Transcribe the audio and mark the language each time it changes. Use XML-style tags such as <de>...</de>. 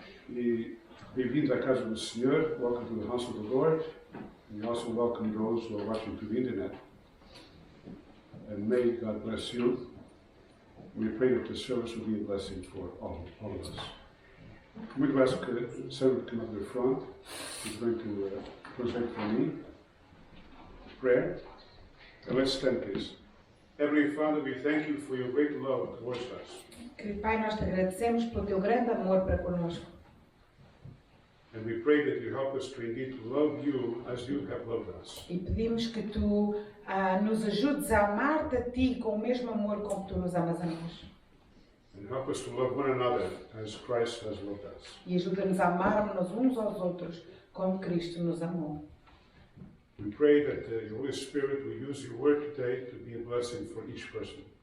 <pt>E bem-vindos à casa do Senhor.</pt> <en>Welcome to the house of the Lord. We also welcome those who are watching through the internet. And may God bless you. We pray that the service will be a blessing for all of us. I'm going to ask Sarah to come up to the front. She's going to translate for me prayer. And let's stand, please. Heavenly Father, we thank you for your great love towards us.</en> <pt>Querido Pai, nós te agradecemos pelo teu grande amor para connosco.</pt> <en>And we pray that you help us to indeed love you as you have loved us.</en> <pt>E pedimos que tu nos ajudes a amar-te a ti com o mesmo amor com que tu nos amas a nós.</pt> <en>And help us to love one another as Christ has loved us.</en> <pt>E ajuda-nos a amarmos uns aos outros como Cristo nos amou.</pt> <en>We pray that the Holy Spirit will use your word today to be a blessing for each person.</en>